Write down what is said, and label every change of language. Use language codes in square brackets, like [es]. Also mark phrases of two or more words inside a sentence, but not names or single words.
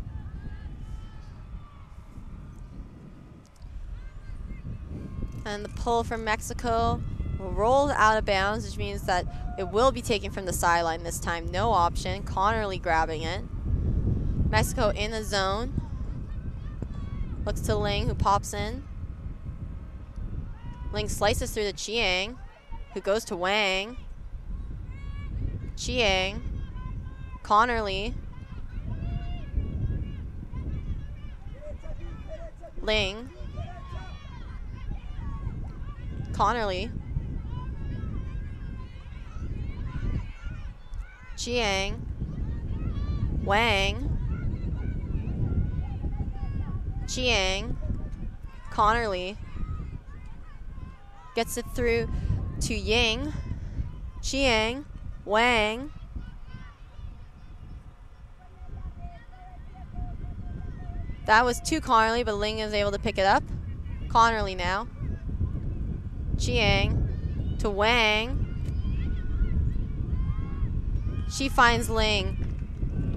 [en] And the pull from Mexico rolls out of bounds, which means that it will be taken from the sideline this time. No option. Connerly grabbing it. Mexico in the zone. Looks to Ling, who pops in. Ling slices through to Chiang, who goes to Wang. Chiang. Connerly. Ling. Connerly. Chiang. Wang. Chiang. Connerly gets it through to Ying. Chiang. Wang. That was to Connerly, but Ling is able to pick it up. Connerly now. Chiang to Wang. She finds Ling.